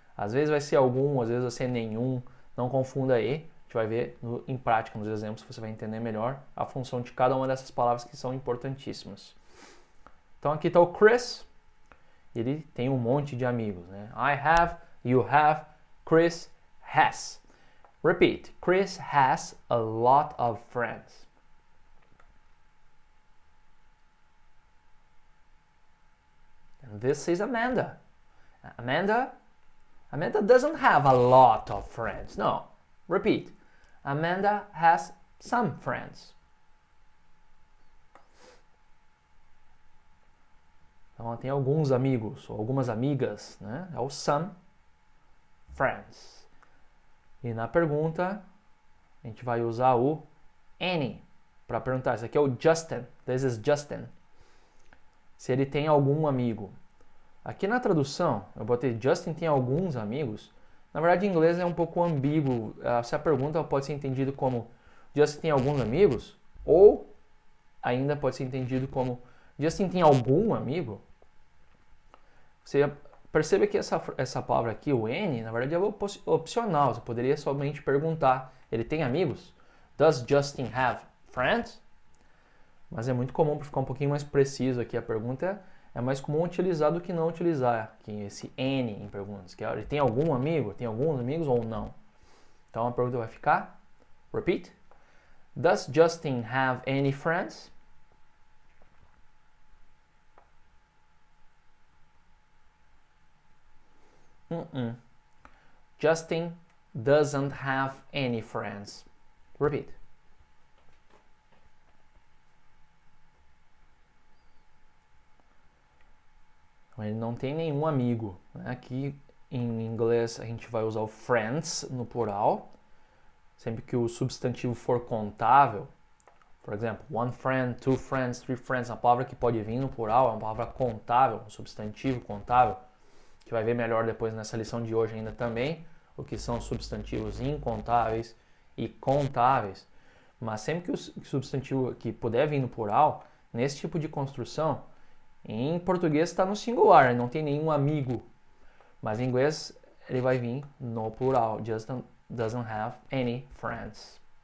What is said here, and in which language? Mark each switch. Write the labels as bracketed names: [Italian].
[Portuguese] Às vezes vai ser algum, às vezes vai ser nenhum. Não confunda aí. A gente vai ver em prática, nos exemplos, você vai entender melhor a função de cada uma dessas palavras que são importantíssimas. Então aqui está o Chris, ele tem um monte de amigos, né? [English] I have, you have, Chris has. Repeat, Chris has a lot of friends. And this is Amanda. Amanda doesn't have a lot of friends. No, repeat. Amanda has some friends. [Portuguese] Então ela tem alguns amigos ou algumas amigas, né? É o [English] some friends. [Portuguese] E na pergunta a gente vai usar o any para perguntar. Esse aqui é o Justin. [English] This is Justin. [Portuguese] Se ele tem algum amigo. Aqui na tradução eu botei Justin tem alguns amigos. Na verdade, em inglês é um pouco ambíguo. Se a pergunta pode ser entendida como Justin tem alguns amigos, ou ainda pode ser entendido como Justin tem algum amigo. Você percebe que essa palavra aqui, o N, na verdade é opcional. Você poderia somente perguntar, ele tem amigos? [English] Does Justin have friends? [Portuguese] Mas é muito comum, para ficar um pouquinho mais preciso aqui, a pergunta é mais comum utilizar do que não utilizar aqui, esse N em perguntas. Que ele tem algum amigo? Tem alguns amigos ou não? Então a pergunta vai ficar, repeat. [English] Does Justin have any friends? Justin doesn't have any friends. Repeat. [Portuguese] Ele não tem nenhum amigo. Aqui em inglês a gente vai usar o friends no plural. Sempre que o substantivo for contável, por exemplo, [English] one friend, two friends, three friends, [Portuguese] uma palavra que pode vir no plural, é uma palavra contável, um substantivo contável, que vai ver melhor depois nessa lição de hoje ainda também, o que são substantivos incontáveis e contáveis. Mas sempre que o substantivo que puder vir no plural, nesse tipo de construção, em português está no singular, não tem nenhum amigo. Mas em inglês ele vai vir no plural. [English] Justin doesn't have any friends.